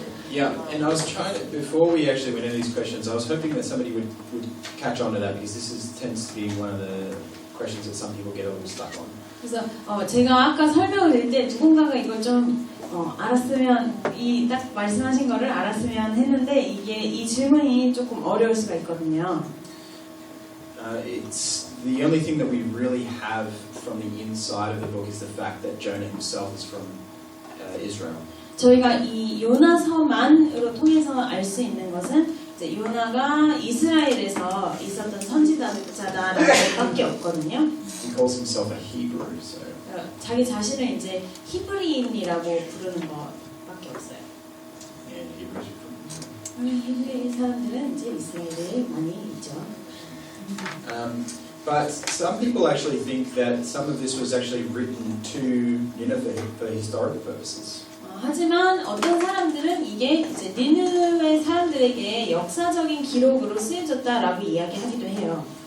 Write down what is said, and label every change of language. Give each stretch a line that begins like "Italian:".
English: Yeah, and I was trying to, before we actually went into these questions, I was hoping that somebody would catch on to that because this tends to be one of the questions that some people get a little stuck on.
Korean: 그래서 제가 아까 설명을 드릴 때 누군가가 이걸 좀 알았으면 이 딱 말씀하신 거를 알았으면 했는데 이게 이 질문이 조금 어려울 수가 있거든요.
English: It's the only thing that we really have from the inside of the book is the fact that Jonah himself is from Israel.
Korean: 저희가 이 요나서만으로 통해서 알 수 있는 것은 이제 요나가 이스라엘에서 있었던 선지자다라는 것밖에 없거든요.
English: He calls himself a Hebrew, so.
Korean: 자기 자신을 이제 히브리인이라고 부르는 것밖에 없어요.
English: Yeah, Hebrews are from.
Korean: 히브리 사람들은 이제 이스라엘에 많이 있죠.
English: But some people actually think that some of this was actually written to Nineveh for historical purposes.
Korean: 하지만 어떤 사람들은 이게 이제 니느웨 사람들에게 역사적인 기록으로 쓰여졌다라고 이야기하기도 해요.